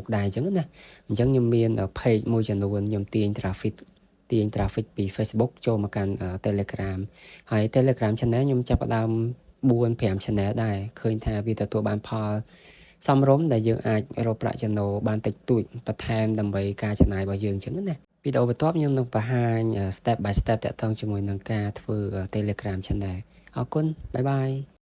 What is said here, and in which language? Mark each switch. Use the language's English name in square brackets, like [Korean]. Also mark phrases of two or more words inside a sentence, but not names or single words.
[Khmer] ដែរអញ្ចឹងណាអញ្ចឹងខ្ញុំមាន page មួយចំនួនខ្ញុំទាញ traffic ពី Facebook ចូលមកកាន់ Telegram ហើយ Telegram Channel ខ្ញុំចាប់ផ្ដើម 4-5 channel ដែរឃើញថាវាទទួលបានផលសមរម្យដែលយើងអាចរកប្រាក់ចំណូលបានតិចតួចបន្ថែមដើម្បីការចំណាយរបស់យើងអញ្ចឹងណាវីដេអូបន្ទាប់ខ្ញុំនឹងបង្ហាញ [English] step by step [Khmer] តាក់ទងជាមួយនឹងការធ្វើ Telegram Channel អរគុណបាយបាយ